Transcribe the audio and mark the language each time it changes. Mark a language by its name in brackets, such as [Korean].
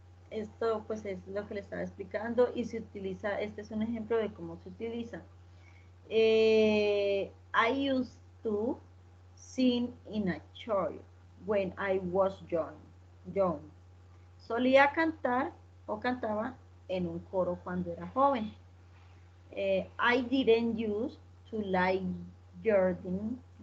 [Spanish] Esto pues es lo que le estaba explicando y se utiliza, este es un ejemplo de cómo se utiliza. [English] I used to sing in a church when I was young. [Spanish] Solía cantar o cantaba en un coro cuando era joven. [English] I didn't used to like gardening.